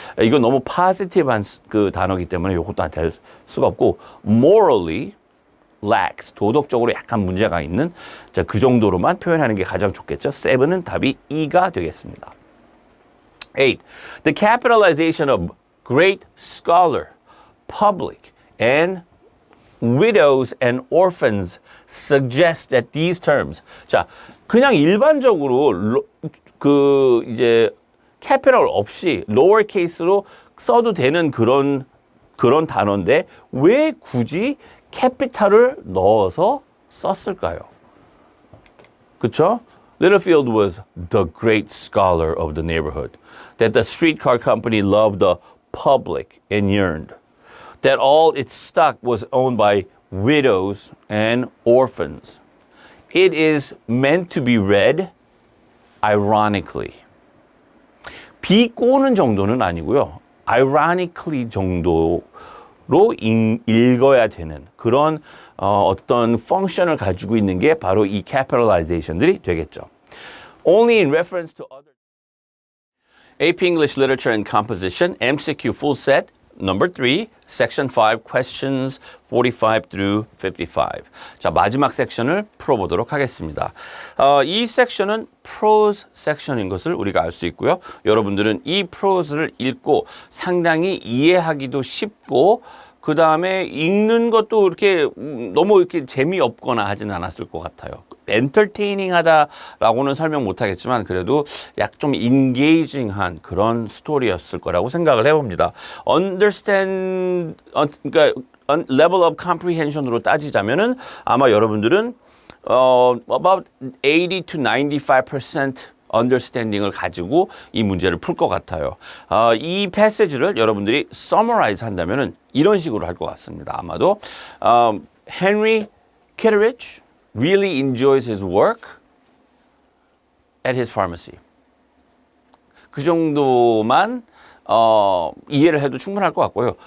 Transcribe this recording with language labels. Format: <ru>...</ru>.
<ko>이건 너무 positive한 그 단어이기 때문에 이것도 안 될 수가 없고</ko> <en>morally lax.</en> <ko>도덕적으로 약간 문제가 있는. 자, 그 정도로만 표현하는 게 가장 좋겠죠. 7은 답이 E가 되겠습니다.</ko> <en>8. The capitalization of great scholar, public, and widows and orphans suggest that these terms.</en> <ko>자, 그냥 일반적으로 이제 캐피털 없이 lower case로 써도 되는 그런 단어인데 왜 굳이 캐피탈을 넣어서 썼을까요? 그렇죠?</ko> <en>Littlefield was the great scholar of the neighborhood. That the streetcar company loved the public and yearned. That all its stock was owned by widows and orphans. It is meant to be read ironically.</en> <ko>비꼬는 정도는 아니고요. ironically 정도 읽어야 되는 그런 어떤 펑션을 가지고 있는 게 바로 이 capitalization들이 되겠죠.</ko> <en>Only in reference to other AP English Literature and Composition MCQ full set number 3 section 5 questions 45 through 55.</en> <ko>자, 마지막 섹션을 풀어보도록 하겠습니다. 이 섹션은 prose 섹션인 것을 우리가 알 수 있고요. 여러분들은 이 prose를 읽고 상당히 이해하기도 쉽고 그 다음에 읽는 것도 이렇게 너무 이렇게 재미없거나 하진 않았을 것 같아요. 엔터테이닝 하다라고는 설명 못 하겠지만 그래도 약 좀 인게이징한 그런 스토리였을 거라고 생각을 해봅니다. understand, 그러니까 level of comprehension으로 따지자면은 아마 여러분들은</ko> <en>about 80 to 95% understanding</en> <ko>을 가지고 이 문제를 풀 것 같아요. 이 패시지를 여러분들이 summarize 한다면은 이런 식으로 할 것 같습니다.</ko> <en>아마도 Henry Kitteridge really enjoys his work at his pharmacy.</en> <ko>그 정도만 이해를 해도 충분할 것 같고요.</ko>